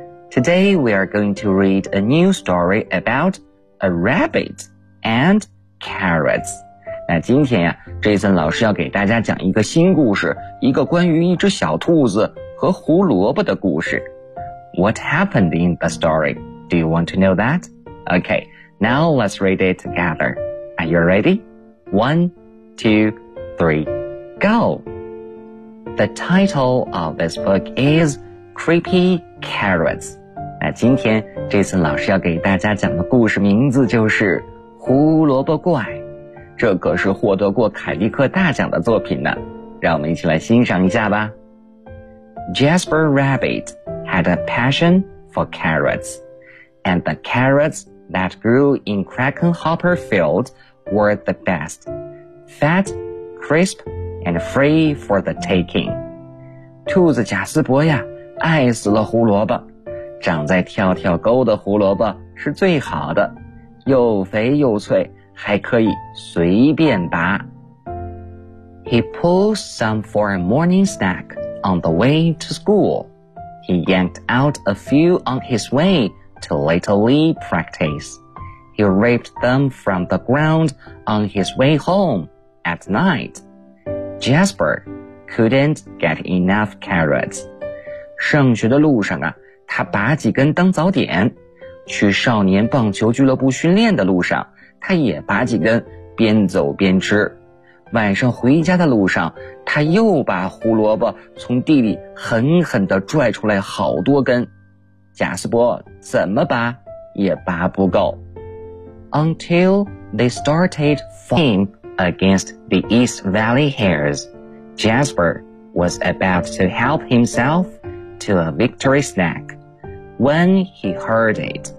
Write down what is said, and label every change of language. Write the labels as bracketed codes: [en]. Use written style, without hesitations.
[en] Today we are going to read a new story about a rabbit and carrots. [zh] 那今天呀 ,Jason 老师要给大家讲一个新故事，一个关于一只小兔子和胡萝卜的故事。 [en] What happened in the story? Do you want to know that? Okay, now let's read it together. Are you ready? One, two, three, go! The title of this book is Creepy Carrots. [zh] 那今天 Jason 老师要给大家讲的故事名字就是胡萝卜怪。这可是获得过凯迪克大奖的作品呢，让我们一起来欣赏一下吧。 [en] Jasper Rabbit had a passion for carrots, and the carrots that grew in Crackenhopper Field were the best, fat, crisp, and free for the taking. [zh] 兔子贾斯伯呀，爱死了胡萝卜，长在跳跳沟的胡萝卜是最好的，又肥又脆。还可以随便拔。 [en] He pulled some for a morning snack on the way to school. He yanked out a few on his way to Little League practice. He ripped them from the ground on his way home at night. Jasper couldn't get enough carrots. [zh] 上学的路上啊，他拔几根当早点。去少年棒球俱乐部训练的路上，他也拔几根，边走边吃。晚上回家的路上，他又把胡萝卜从地里狠狠地拽出来好多根。贾斯伯怎么拔也拔不够。 [en] Until they started fighting against the East Valley Hares, Jasper was about to help himself to a victory snack when he heard it.